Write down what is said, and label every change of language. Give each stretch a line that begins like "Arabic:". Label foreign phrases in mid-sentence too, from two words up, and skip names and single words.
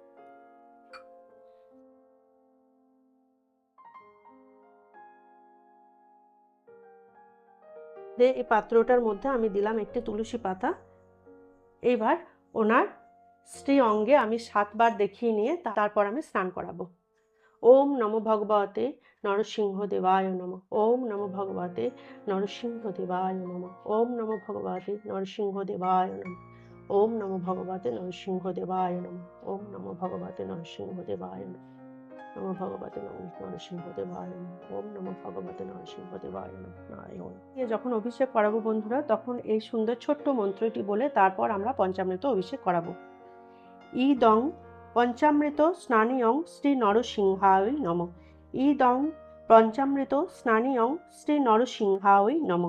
Bangla: এই পাত্রটার মধ্যে আমি দিলাম একটি তুলসী পাতা। এইবার ওনার শ্রী অঙ্গে আমি 7 বার দেখিয়ে নিয়ে তারপর আমি স্নান করাবো।
Sanskrit: ওম নমো ভগবতে নরসিংহদেবায় নমঃ। ওম নমো ভগবতে নরসিংহদেবায় নমঃ। ওম নমো ভগবতে নরসিংহদেবায় নমঃ। ওম নমো ভগবতে নরসিংহদেবায় নমঃ। ওম নমো ভগবতে নরসিংহদেবায় নমঃ। নমো ভগবতে নরসিংহদেবায় নমঃ। ওম নমো ভগবতে নরসিংহদেবায় নমঃ। নারায়ণ।
Bangla: যখন অভিষেক করাবো বন্ধুরা, তখন এই সুন্দর ছোট্ট মন্ত্রটি বলে তারপর আমরা পঞ্চামৃত অভিষেক করাবো।
Sanskrit: ইদং পঞ্চামৃত স্নানিয়ং শ্রী নরসিংহায় নমঃ। ইদং পঞ্চামৃত স্নানিয়ং শ্রী নরসিংহায় নমঃ।